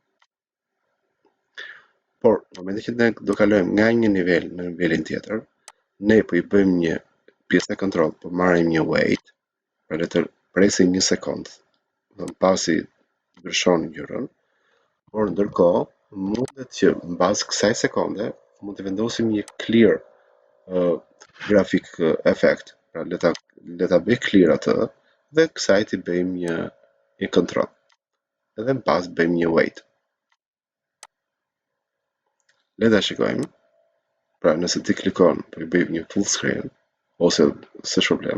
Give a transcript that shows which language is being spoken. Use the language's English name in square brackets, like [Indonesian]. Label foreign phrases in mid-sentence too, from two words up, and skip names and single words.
[Albanian] Por në momentin që ne do kalojmë nga një nivel në nivelin tjetër, ne po i bëjmë një pjesë e kontroll, po marrim një wait, pra le të presim një sekond, pasi ndryshon ngjyrën, por ndërkohë mundet që mbas kësaj sekonde mund të vendosim një [English] clear graphic effect, [Albanian] pra le ta bëj clear atë dhe kësaj t'i bëjmë një kontroll. Edhe më pas bëjmë një wait. Le ta shikojmë. Pra nëse ti klikon, po i bëjmë një [English] full screen, [Albanian] ose s'është problem.